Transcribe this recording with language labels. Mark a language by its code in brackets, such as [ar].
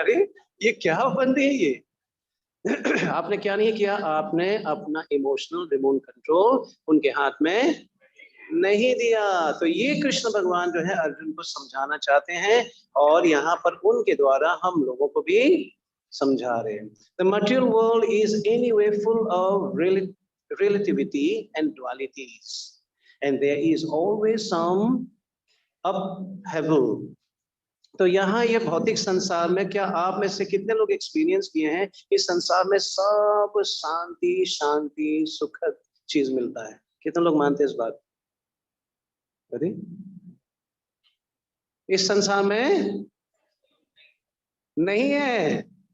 [hi] अरे ये क्या बंदे है ये। आपने क्या नहीं किया? आपने अपना इमोशनल रिमोट कंट्रोल उनके हाथ में नहीं दिया। तो ये कृष्ण भगवान जो है अर्जुन को समझाना चाहते हैं, और यहाँ पर उनके द्वारा हम लोगों को भी समझा रहे हैं। [en] The material world is anyway full of relativity and dualities, and there is always some upheaval। [hi] तो यहाँ ये भौतिक संसार में, क्या आप में से कितने लोग एक्सपीरियंस किए हैं इस संसार में सब शांति शांति सुखद चीज मिलता है? कितने लोग मानते हैं इस बात? अरे इस संसार में नहीं है।